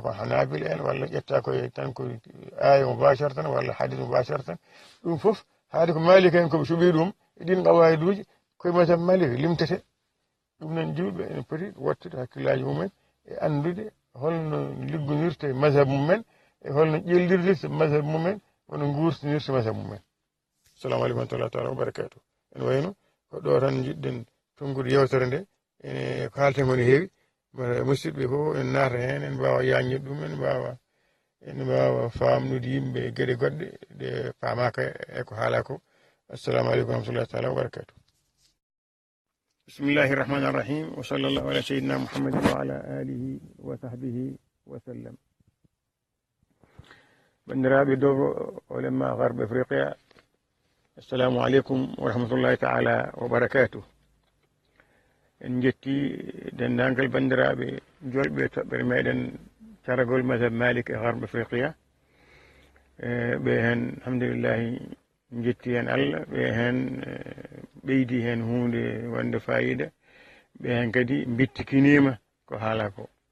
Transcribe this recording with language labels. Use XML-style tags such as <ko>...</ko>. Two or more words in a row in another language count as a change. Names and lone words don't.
<ff>ko hanabila en walla ƴetta koye tan ko</ff> <ar>آية مباشرة</ar> <ff>walla</ff> <ar>حديث مباشرة</ar> <ff>ɗum fof haade ko malik en koɓe suɓi ɗum e ɗin qawaiduji koye mazhab malik limtete ɗum noon julɓe ene poti wattude hakkillaji mumen e andude holno liggonirta e mazhab mumen e holno ƴellirdirta mazhab mumen wono guurtinirta mazhab mumen</ff> <ar>السلام عليكم ورحمة الله تعالى وبركاته</ar> <ff>en wayno ko ɗo tan jiɗɗen tongude yewtere nde ene ko haalten koni heewi musidɓe fof en naata heen en mbawa yaññude ɗum en mbawa famnude yimɓe geɗe goɗɗe ɗe paamaka e ko haala ko.</ff> <ar>السلام عليكم ورحمة الله تعالى وبركاته. بسم الله الرحمن الرحيم وصلى الله على سيدنا محمد وعلى آله وصحبه وسلم.</ar> <ff>bandiraɓe dow olema garbe afriqia,</ff> <ar>السلام عليكم ورحمة الله تعالى وبركاته.</ar> <ff>en jetti dendagal bandiraɓe jolɓe toɓɓere meɗen caragol madhab malik e garbe afriqia. ɓe hen alhamdulillahi jetti hen allah, ɓe hen ɓeydi hen hunde wonde fayida, ɓe hen kadi bittikinima ko haala ko.</ff>